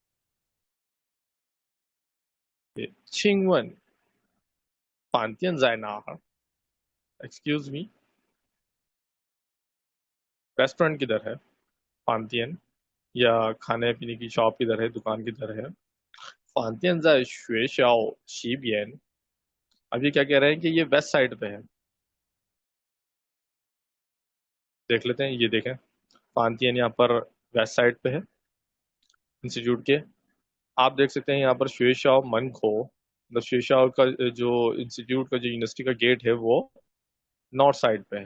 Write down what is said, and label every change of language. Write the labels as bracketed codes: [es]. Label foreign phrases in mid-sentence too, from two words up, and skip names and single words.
[zh] 请问饭堂在哪, [en] excuse me, [hi] रेस्टोरेंट किधर है, पांतियन या खाने पीने की शॉप किधर है, दुकान किधर है। [zh] 饭店在学校西边। [hi] अब ये क्या कह रहे हैं कि ये [en] west side [hi] पे है, देख लेते हैं। ये देखें पांतियन यहाँ पर [en] west side [hi] पे है इंस्टीट्यूट के। आप देख सकते हैं यहाँ पर शेरशाह मन खो, मतलब शेरशाह का जो इंस्टीट्यूट का जो यूनिवर्सिटी का गेट है वो [en] north side [hi] पे है।